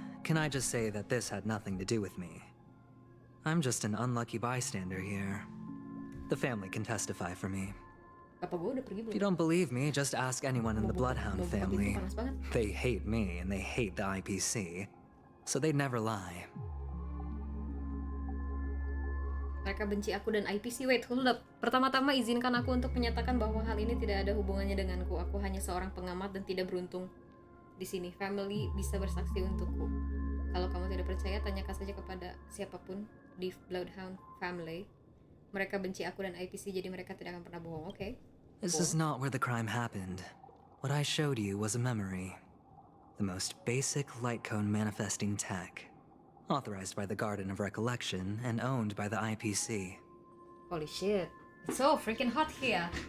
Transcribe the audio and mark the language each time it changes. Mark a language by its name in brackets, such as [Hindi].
[English] Can I just say that this had nothing to do with me? I'm just an unlucky bystander here. The family can testify for me. [Indonesian] Apa gue udah pergi belum? [English] If you don't believe me, just ask anyone in the Bloodhound family. They hate me and they hate the IPC, so they'd never lie. [Indonesian] Mereka benci aku dan IPC. [English] Wait, hold up. [Indonesian] Pertama-tama izinkan aku untuk menyatakan bahwa hal ini tidak ada hubungannya denganku. Aku hanya seorang pengamat dan tidak beruntung di sini. Family bisa bersaksi untukku. Kalau kamu tidak percaya, tanyakan saja kepada siapapun di Bloodhound family. Mereka benci aku dan IPC, jadi mereka tidak akan pernah bohong. [English] Okay. This is not where the crime happened. What I showed you was a memory. The most basic light cone manifesting tech. Authorized by the Garden of Recollection and owned by the IPC. Holy shit. It's so freaking hot here.